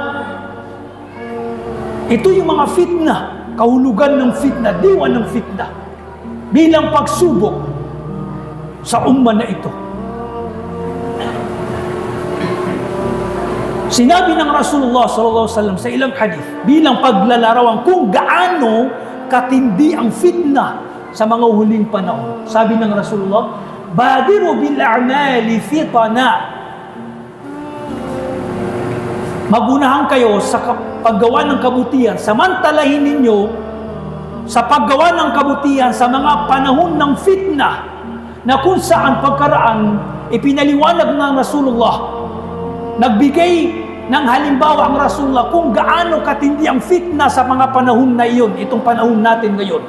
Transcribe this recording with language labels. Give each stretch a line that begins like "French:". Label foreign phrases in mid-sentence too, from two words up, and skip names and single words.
Filipino: Ito yung mga fitna, kahulugan ng fitna, diwa ng fitna, bilang pagsubok sa umma na ito. Sinabi ng Rasulullah
Arabic: صلى الله عليه وسلم
Filipino: sa ilang hadith bilang paglalarawan kung gaano katindi ang fitna sa mga huling panahon. Sabi ng Rasulullah,
Arabic: بادروا بالأعمال فتنا.
Filipino: Magunahan kayo sa paggawa ng kabutihan, samantalahin ninyo sa paggawa ng kabutihan sa mga panahon ng fitna na kung saan pagkaraan ipinaliwanag ng Rasulullah, nagbigay ng halimbawa ang Rasulullah kung gaano katindi ang fitna sa mga panahon na iyon, itong panahon natin ngayon.